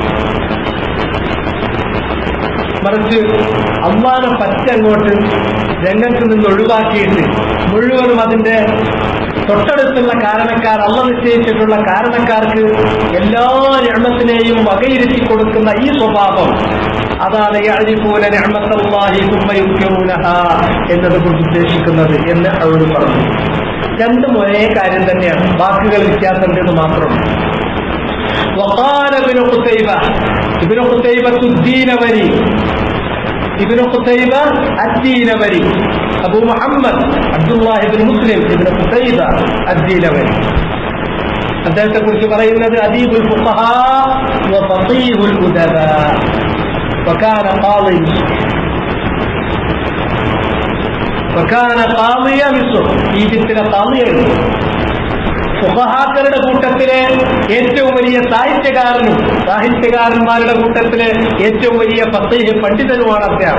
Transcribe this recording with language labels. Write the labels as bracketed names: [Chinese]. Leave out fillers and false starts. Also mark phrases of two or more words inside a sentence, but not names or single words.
[Malayalam] മറിച്ച് അള്ളാനെ പറ്റങ്ങോട്ട് രംഗത്ത് നിന്ന് ഒഴിവാക്കിയിട്ട് മുഴുവനും അതിന്റെ തൊട്ടടുത്തുള്ള കാരണക്കാർ, അള്ള നിശ്ചയിച്ചിട്ടുള്ള കാരണക്കാർക്ക് എല്ലാ നിഅമത്തിനെയും വകയിരുത്തി കൊടുക്കുന്ന ഈ സ്വഭാവം, അതാണ് [Arabic] يعرفون نعمة الله ثم ينكرونها [Malayalam] എന്നതുകൊണ്ട് ഉദ്ദേശിക്കുന്നത് എന്ന് അവർ പറഞ്ഞു. രണ്ടും ഒരേ കാര്യം തന്നെയാണ്, വാക്കുകൾ വ്യത്യാസമുണ്ടെന്ന് മാത്രം. [Arabic] وقال ابن قتيبة الدينوري ابن قتيبة الدينوري أبو محمد عبد الله بن مسلم ابن قتيبة الدينوري [Malayalam] അദ്ദേഹത്തെ കുറിച്ച് പറയുന്നത് [Arabic] أديب الفقهاء وفقيه الأدباء وكان قاضي مصر. [Malayalam] ഈജിപ്തിലെ ഖാദിയാണ്. ഫുഖഹാക്കളുടെ കൂട്ടത്തിലെ ഏറ്റവും വലിയ സാഹിത്യകാരന്മാരുടെ കൂട്ടത്തിലെ ഏറ്റവും വലിയ ഫഖീഹ് പണ്ഡിതനുമാണ് അദ്ദേഹം.